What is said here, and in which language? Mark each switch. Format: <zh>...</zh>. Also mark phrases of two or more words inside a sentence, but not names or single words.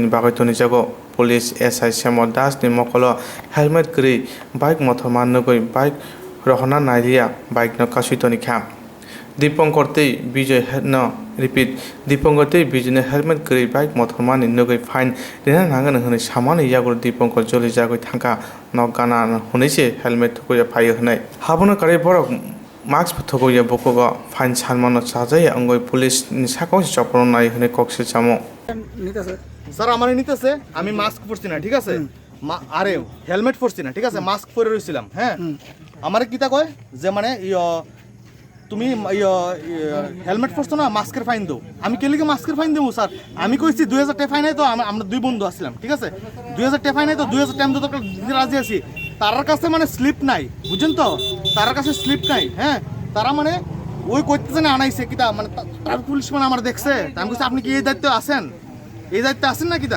<trp>बागैतनि जागो पुलिस एसआई श्यामल दास नि मकलो हेलमेट गरि बाइक मथर माननगै बाइक रहना नाइलिया बाइक न कासितनि खा दीपंकर ते विजय न रिपीट दीपंकर ते विजय ने हेलमेट गरी बाइक मोटर मानि नगै फाइन देना नांगन हनै सामानि यागुर दीपंकर जलि जागै थांका न गाना हनैसे हेलमेट थुकया फाय हनै हाबनो करे बरक मास्क थुकया बकग फाइन सानमान साजाय अंगै पुलिस नि साकाव चपरन नाय हनै कक्सि सामो</trp> <bn>স্যার আমার নিতেছে আমি মাস্ক পরছি না ঠিক আছে আরে হেলমেট পরছি না ঠিক আছে মাস্ক পরে রইছিলাম হ্যাঁ আমারে কিতা কয় যে মানে তুমি হেলমেট পরছো না মাস্কের ফাইন দাও আমি কেলিকে মাস্কের ফাইন দেবো স্যার আমি কইছি 2000 টাকা ফাইন তো আমরা দুই বন্ধু আসছিলাম ঠিক আছে 2000 টাকা ফাইন তো 2000 টাকা তো রাজি আছি তার কাছে মানে স্লিপ নাই বুঝছেন তো তার কাছে স্লিপ নাই হ্যাঁ তারা মানে ওই কইতেছে না আনাইছে কিতা মানে তার পুলিশ মানে আমার দেখছে আমি কইছি আপনি কি এই দায়িত্বে আছেন এই দায়িত্বে আছেন না কিতা</bn>